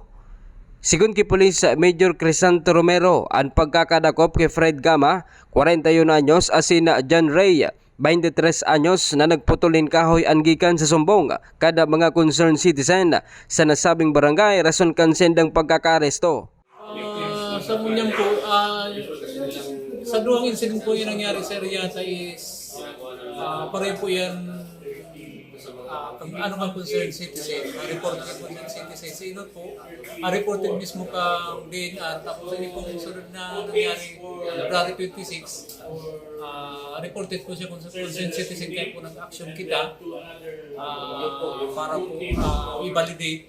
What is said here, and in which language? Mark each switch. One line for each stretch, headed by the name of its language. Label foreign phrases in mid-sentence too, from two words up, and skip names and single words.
Bikol: Sigun ki Police Major Crisanto Romero, ang pagkakadakop kay Fred Gama, 41 anyos, asin John Ray, 23 anyos na nagputulin kahoy anggikan sa sumbong kada mga
English: concerned citizen
Bikol: sa nasabing barangay rason kan sendang pagkakaresto.
Filipino: Sa Munyang po, sa 2 incident po yung nangyari sa area is pareho po yan ano man
English: concerned citizen,
Filipino: report ng
English: concerned citizen,
Filipino: sino po, reported mismo kang DNR, tapos hindi po sunod na nangyari February 26, reported po siya kung sa
English: concerned citizen,
Filipino: kaya po nag-action kita para po i-validate.